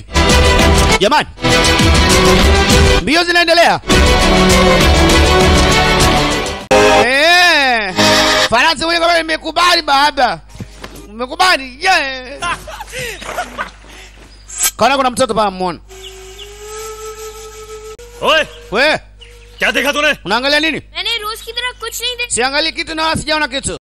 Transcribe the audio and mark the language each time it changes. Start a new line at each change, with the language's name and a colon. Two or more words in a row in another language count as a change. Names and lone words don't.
Swahili: Jamani. Mbio zinaendelea. Farasi wewe kama nimekubali baba. Umekubali? Yeah. Kuna mtoto pale muone. Oye, wewe.
Hindi: क्या देखा तूने?
Swahili: Unaangalia nini?
Hindi: मैंने रोज की तरह कुछ नहीं देखा.
Swahili: Siangalie kitu na sijaona kitu.